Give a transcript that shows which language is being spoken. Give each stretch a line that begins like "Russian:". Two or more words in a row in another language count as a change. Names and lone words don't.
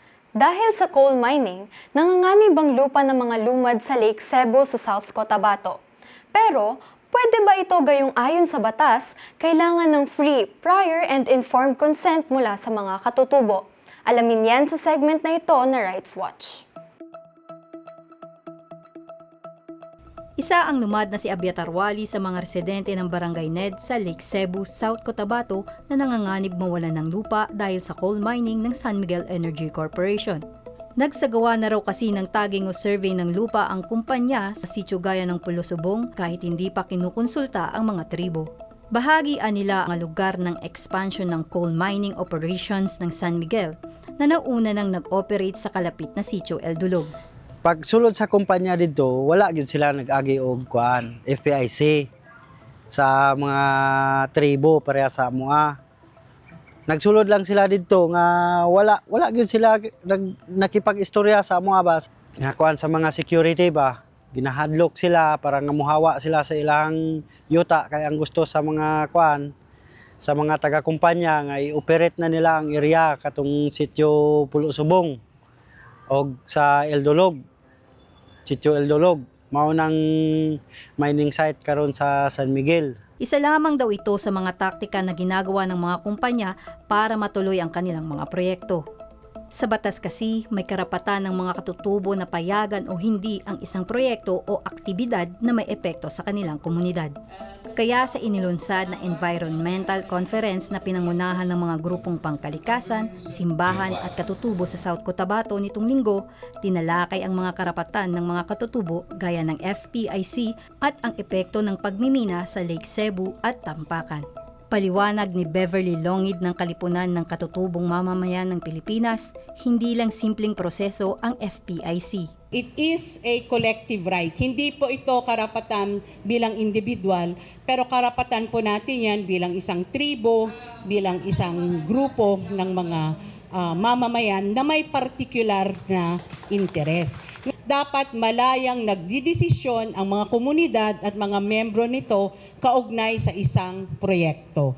Filipino: Dahil sa coal mining, nanganganib ang lupa ng mga lumad sa Lake Cebu sa South Cotabato. Pero, pwede ba ito gayong ayon sa batas, kailangan ng
English: free, prior and informed consent
Filipino: mula sa mga katutubo? Alamin yan sa segment na ito na Rights Watch. Isa ang lumad na si Abiatar Wali sa mga residente ng Barangay Ned sa Lake Cebu, South Cotabato na nanganganib mawalan ng lupa dahil sa coal mining ng San Miguel Energy Corporation. Nagsagawa na raw kasi ng tagging o survey ng lupa ang kumpanya sa sitio gaya ng Pulo-Subong kahit hindi pa kinukonsulta ang mga tribo. Bahagi nila ang lugar ng expansion ng coal mining operations ng San Miguel na nauna nang nag-operate sa kalapit na sitio El Dulog.
Cebuano: Pag sulod sa kumpanya dito, wala gyud sila nag-agi og kuan, FPIC sa mga tribo pareha sa amoa. Nagsulod lang sila dito nga wala gyud sila nakipag-istorya sa amoa ba. Nga kuan sa mga security ba, ginahadlok sila para nga muhawa sila sa ilang yuta kay ang gusto sa mga kuan sa mga taga-kumpanya nga i-operate na nila ang area katong sitio Pulo-Subong o sa El Dulog. Sitio El Dulog, mao nang mining site karon sa San Miguel.
Filipino: Isa lamang daw ito sa mga taktika na ginagawa ng mga kumpanya para matuloy ang kanilang mga proyekto. Sa batas kasi, may karapatan ng mga katutubo na payagan o hindi ang isang proyekto o aktibidad na may epekto sa kanilang komunidad. Kaya sa inilunsad na
English: environmental conference
Filipino: na pinangunahan ng mga grupong pangkalikasan, simbahan at katutubo sa South Cotabato nitong linggo, tinalakay ang mga karapatan ng mga katutubo gaya ng FPIC at ang epekto ng pagmimina sa Lake Cebu at Tampakan. Paliwanag ni Beverly Longid ng Kalipunan ng Katutubong Mamamayan ng Pilipinas, hindi lang simpleng proseso ang FPIC.
English: It is a collective right.
Filipino: Hindi po ito karapatan bilang individual, pero karapatan po natin yan bilang isang tribo, bilang isang grupo ng mga mamamayan na may particular na interes. Dapat malayang nagdidesisyon ang mga komunidad at mga membro nito kaugnay sa isang proyekto.